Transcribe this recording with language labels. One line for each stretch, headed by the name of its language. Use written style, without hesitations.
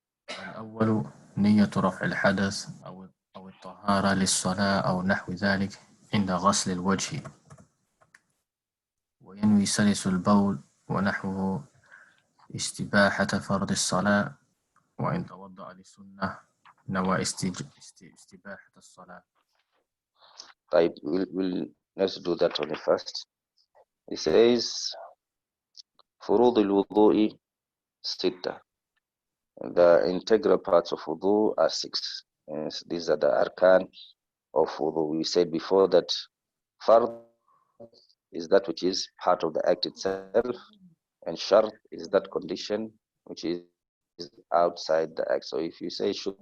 Arabic: الأول نية رفع الحدث أو الطهارة للصلاة أو نحو ذلك عند غسل الوجه، وينوي سلس البول ونحوه استباحة فرض الصلاة، وإن توضأ للسنة نوى استباحة الصلاة. طيب,
English: let's do that only first. It says
Arabic: فروض الوضوء ستة.
English: The integral parts of wudu are 6. Yes, these are the arkan of wudu. We said before that fard is that which is part of the act itself, and shart is that condition which is outside the act. So if you say